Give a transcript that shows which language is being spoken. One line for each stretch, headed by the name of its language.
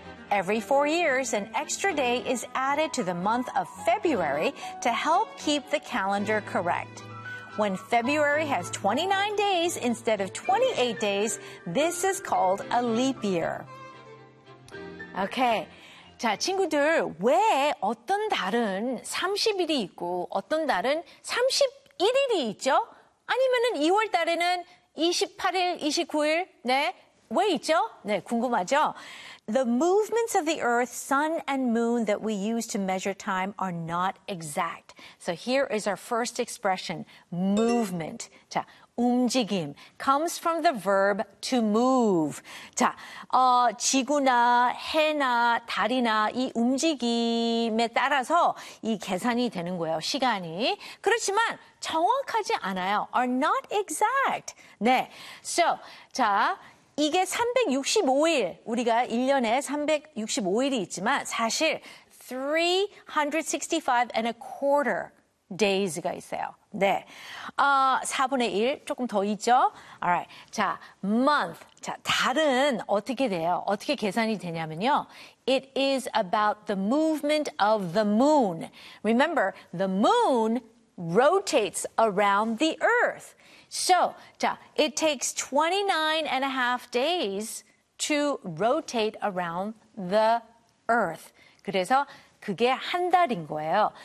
English: Every 4 years, an extra day is added to the month of February to help keep the calendar correct. When February has 29 days instead of 28 days, this is called a leap year. Okay.
Korean: 자, 친구들, 왜 어떤 달은 30일이 있고 어떤 달은 31일이 있죠? 아니면은 2월 달에는 28일, 29일? 네. 왜 있죠? 네, 궁금하죠?
English: The movements of the Earth, Sun, and Moon that we use to measure time are not exact. So here is our first expression, movement. 자, 움직임 comes from the verb to move.
Korean: 자, 지구나 해나 달이나 이 움직임에 따라서 이 계산이 되는 거예요, 시간이. 그렇지만 정확하지 않아요,
English: are not exact.
Korean: 네, so, 자, 이게 365일, 우리가 1년에 365일이 있지만 사실
English: 365 and a quarter days
Korean: 가 있어요. 네, 4분의 1 조금 더 있죠? Alright, 자, month, 자, 달은 어떻게 돼요? 어떻게 계산이 되냐면요.
English: It is about the movement of the moon. Remember, the moon rotates around the earth. So, 자, it takes 29 and a half days to rotate around the earth.
Korean: 그래서 그게 한 달인 거예요.